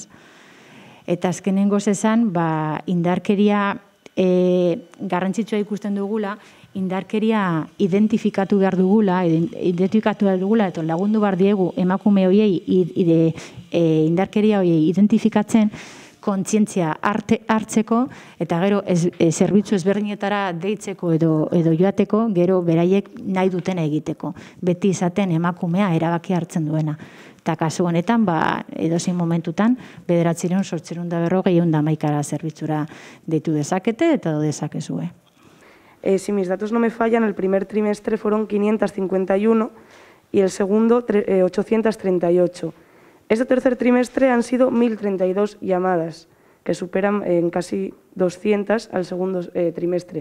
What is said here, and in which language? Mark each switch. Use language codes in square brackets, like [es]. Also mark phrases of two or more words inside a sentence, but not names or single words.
[eu] Eta azkenengoz esan, indarkeria garrantzitsua ikusten dugula, indarkeria identifikatu behar dugula, eta lagundu behar diegu emakume horiei indarkeria horiei identifikatzen, kontzientzia hartzeko, eta gero zerbitzu ezberdinetara deitzeko edo joateko, gero beraiek nahi dutena egiteko. Beti izaten emakumea erabaki hartzen duena. Eta kasu honetan, edozein momentutan, 900-840-911 zerbitzura deitu dezakete eta do dezakezue. [es] Si mis datos no me fallan, el primer trimestre fueron 551 y el segundo 838. Este tercer trimestre han sido 1.032 llamadas, que superan en casi 200 al segundo trimestre.